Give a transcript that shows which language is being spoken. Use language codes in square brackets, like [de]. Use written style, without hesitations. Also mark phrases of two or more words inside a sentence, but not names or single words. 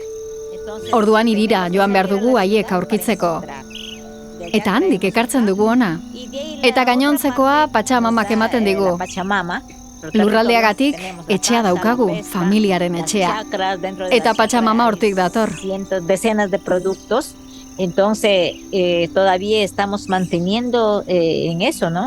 [eu] Orduan hirira joan behar dugu haiek aurkitzeko. Eta handik ekartzen dugu ona. Eta gainontzekoa Patxamamak ematen digu. Lurraldeagatik etxea daukagu, familiaren etxea. Eta Patxamama hortik dator. [es] Decenas de productos. Entonces, todavía estamos manteniendo en eso, ¿no?